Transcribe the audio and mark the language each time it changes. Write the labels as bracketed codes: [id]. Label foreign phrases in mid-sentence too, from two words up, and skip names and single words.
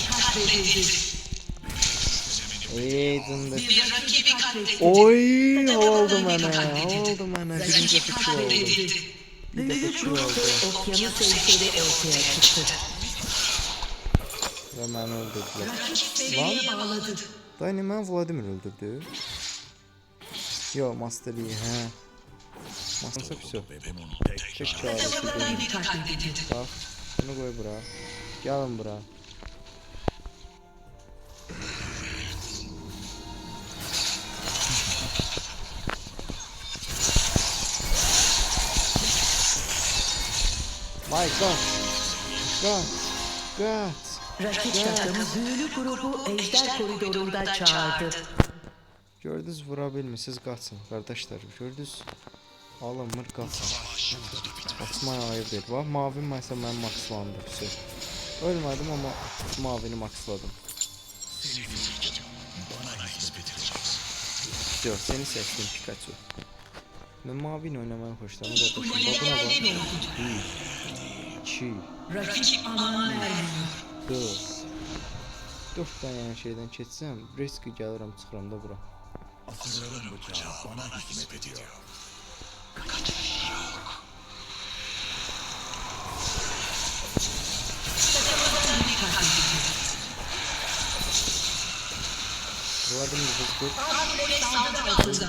[tr] katledildi. Zındır. Bir rakibi katledildi. [az] Oy, oldu mənə. Birinci [tr] Rakip [az] fikir oldu. [tr] katledildi. [az] Bir dəfə [tr] Büyük [az] iki oldu. [tr] okyanus ejderi ortaya çıktı. [az] Və məni öldürdülər. [tr] Rakip seriye bağladı. [az] Dayı, mən Vladimir öldürdü. Yo, Master Yi, hə. Master pis. Çək çağırışı [tr] Takımın [az] deyil. [tr] rakibi katledildi. [az] Bax, bunu qoy bura. Gəlin bura. [en] My God. God. [tr] Rakip takım büyülü grubu ejder koridorunda çağırdı. [az] Gördünüz, vura bilmişsiniz, qaçın. Qardaşlar, gördünüz. Alınmır, qaçın. Qaçmaya ayıb deyil. Bax, mavi məsə mən maxslandı. Ölmədim, amma mavini maxsladım. Yox, seni seçdim, Pikachu. Mən mavini oynamağı xoşlayıram. [tr] Kuleye [az] Buna bax. [tr] yerle oldu. 2, Rakip aman vermiyor. 4. [az] 4 dənə şeydən keçsəm, risk gəlirəm, çıxıram da bura. [tr] Asırların bıçağı bana hizmet ediyor. Rakip katledildi. [az] Vladimir vızqır. [tr] Kule saldırı altında.